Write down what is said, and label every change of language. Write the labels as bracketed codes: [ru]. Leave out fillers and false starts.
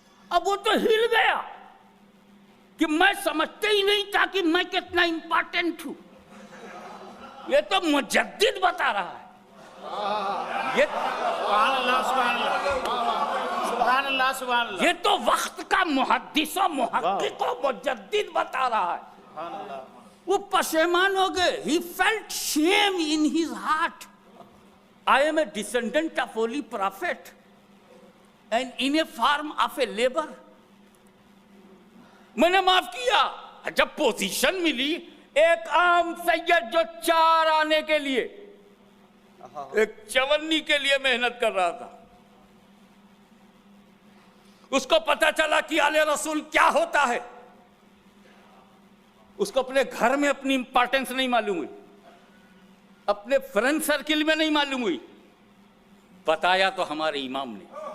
[hi] अब वो तो हिल गया कि मैं समझते ही नहीं था कि मैं कितना इंपॉर्टेंट हूं। ये तो मुजद्दिद बता रहा है, ये सुभान अल्लाह, सुभान अल्लाह, सुभान अल्लाह, सुभान अल्लाह, ये तो वक्त का मुहद्दिस और मुहक्किक और मुजद्दिद बता रहा है। सुभान अल्लाह, वो पशेमान हो गए। [en] He felt shame in his heart. I am a descendant of holy prophet and in a form of a labor. [hi] मैंने माफ किया। जब पोजीशन मिली, एक आम सैयद जो 4 आने के लिए, एक चवन्नी के लिए मेहनत कर रहा था, उसको पता चला कि आले रसूल क्या होता है, उसको अपने घर में अपनी इंपॉर्टेंस नहीं मालूम हुई, अपने फ्रेंड सर्किल में नहीं मालूम हुई, बताया तो हमारे इमाम ने।